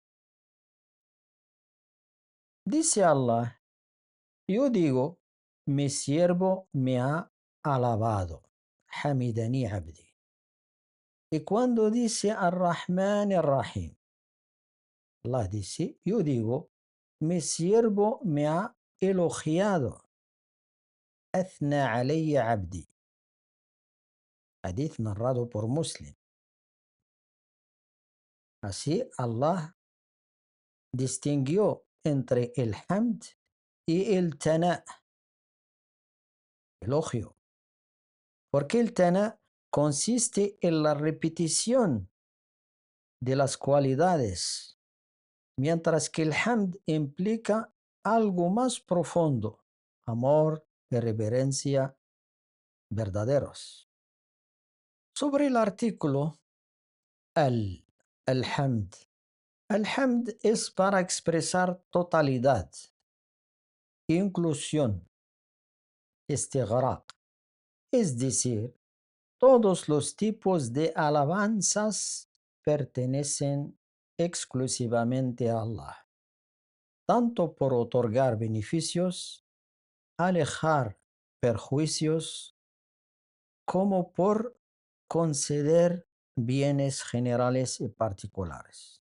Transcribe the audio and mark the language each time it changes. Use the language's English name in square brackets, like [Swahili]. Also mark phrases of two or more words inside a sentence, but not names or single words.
[Spanish] Dice Allah: yo digo, mi siervo me ha alabado. [Arabic] حمدني عبدي. [Spanish] Y cuando dice [Arabic] الرحمن الرحيم, [Spanish] Allah dice, yo digo, mi siervo me ha elogiado. [Arabic] أثنى علي عبدي. [Spanish] Hadith narrado por Muslim. Así Allah distinguió entre el hamd y el tana, elogio. Porque el tana consiste en la repetición de las cualidades, mientras que el hamd implica algo más profundo, amor y reverencia verdaderos. Sobre el artículo al-hamd. Al-hamd es para expresar totalidad, inclusión, istighraq, es decir, todos los tipos de alabanzas pertenecen exclusivamente a Allah, tanto por otorgar beneficios, alejar perjuicios, como por conceder bienes generales y particulares.